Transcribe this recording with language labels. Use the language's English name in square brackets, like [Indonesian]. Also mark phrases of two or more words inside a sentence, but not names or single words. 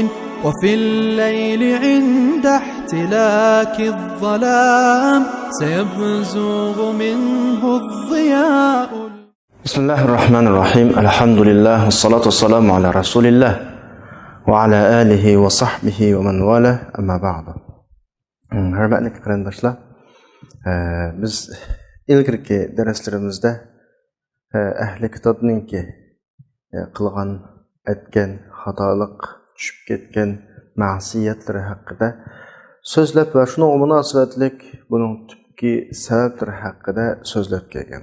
[Arabic] وفي الليل عند احتلاك الظلام سيبزغ منه الضياء. بسم الله الرحمن الرحيم. الحمد لله والصلاة والسلام على رسول الله وعلى آله وصحبه ومن والاه. أما بعد. [Uzbek] Hürmetli qarindoshlar, biz ilgirki derslerimizde ahli kitobninki qilgan, etgan, xatolik, tushib ketgan ma'siyatlari haqida so'zlab va shunga munosabatlik buning tubki sabablari haqida so'zlab kelgan.